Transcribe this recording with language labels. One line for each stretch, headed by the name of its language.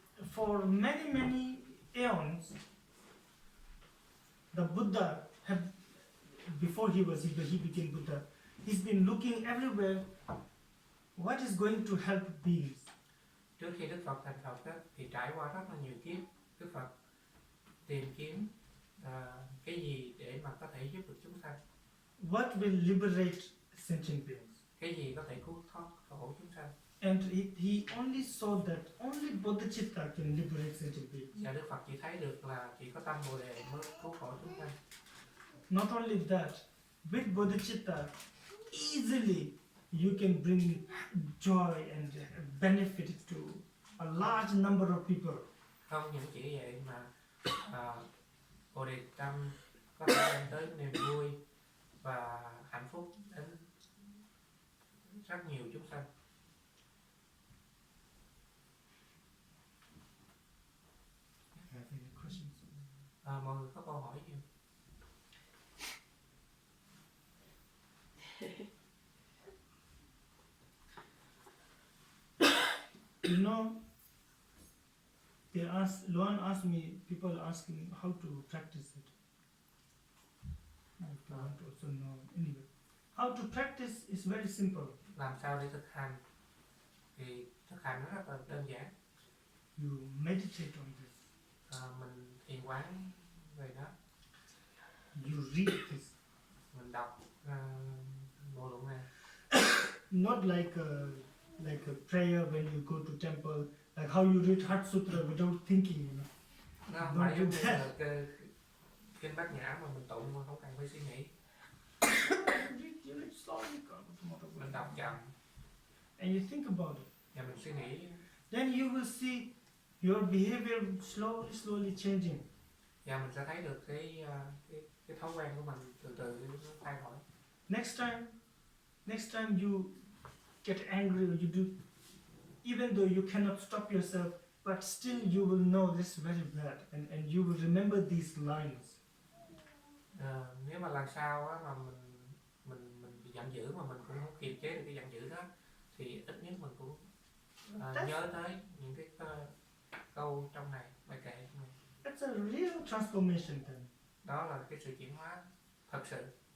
English: For many aeons, the Buddha have, before he became Buddha, he's been looking everywhere. What is going to help beings?
Vietnamese: Trước khi Đức Phật thành Phật đó, thì trải qua rất là nhiều kiếp, Đức Phật tìm kiếm cái gì để mà có thể giúp được chúng sanh.
English: What will liberate sentient beings?
Vietnamese: Cái gì có thể cứu thoát khổ chúng sanh.
English: And he only saw that only bodhicitta can liberate sentient beings.
Vietnamese: Và Đức Phật chỉ thấy được là chỉ có tâm Bồ đề mới cứu khổ chúng sanh.
English: Not only that, with bodhicitta, easily you can bring joy and benefit to a large number of people.
Vietnamese: Không những chỉ vậy mà Bồ đề tâm có thể đem tới niềm vui và hạnh phúc đến rất nhiều chúng sanh.
English: Have any questions?
Vietnamese: Mọi người có câu hỏi gì?
English: You know, Luan asked me, people asking how to practice it. I want to also know anyway. How to practice is very simple.
Vietnamese: Làm sao để thực hành? Thì thực hành nó rất là đơn giản.
English: You meditate on this.
Vietnamese: Mình thiền quán về đó.
English: You read this.
Vietnamese: Mình đọc bộ luận này.
English: Not like a prayer when you go to temple, like how you read Heart Sutra without thinking, you know.
Vietnamese: Nó không phải giống như là kinh Bát Nhã mà mình tụng mà không cần phải suy nghĩ.
English: You read slowly,
Vietnamese: Mình đọc chậm
English: and you think about it.
Vietnamese: và mình suy nghĩ.
English: Then you will see your behavior slowly changing.
Vietnamese: Và mình sẽ thấy được cái thói quen của mình từ từ nó thay đổi.
English: Next time you get angry or you do, even though you cannot stop yourself, but still you will know this is very bad, and you will remember these lines.
Vietnamese: Nếu mà lần sau á, mà mình bị giận dữ mà mình cũng không kiềm chế được cái giận dữ đó, thì ít nhất mình cũng nhớ tới những cái câu trong này, bài kệ trong này.
English: That's a real transformation then.
Vietnamese: Đó là cái sự chuyển hóa thật sự.